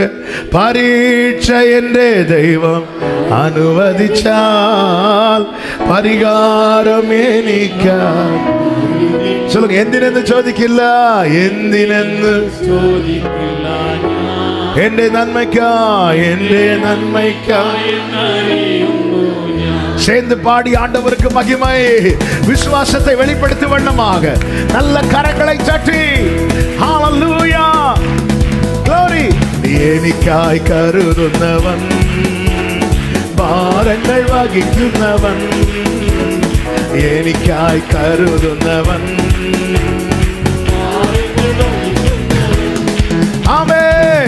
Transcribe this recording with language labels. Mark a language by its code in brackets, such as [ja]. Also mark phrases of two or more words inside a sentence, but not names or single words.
[ml] പരീക്ഷ എൻ്റെ ദൈവം അനുവദിച്ചാൽ പരിഹാരം എനിക്കായി. [ta] சொல்லுங்க. [ml] എന്തിനെന്ന് ചോദിക്കില്ല, എന്തിനെന്ന് ചോദിക്കില്ല, എന്റെ നന്മയ്ക്കായി, എന്റെ നന്മയ്ക്കായി. [ta] சேர்ந்து பாடி ஆண்டவருக்கு மகிமை, விசுவாசத்தை வெளிப்படுத்தும் வண்ணமாக நல்ல கரங்களை தட்டி ஹalleluya, glory. [ml] എനിക്കായി കരുതുന്നവൻ, ഭാരങ്ങൾ വഹിക്കുന്നവൻ, എനിക്കായി കരുതുന്നവൻ. ആമേൻ.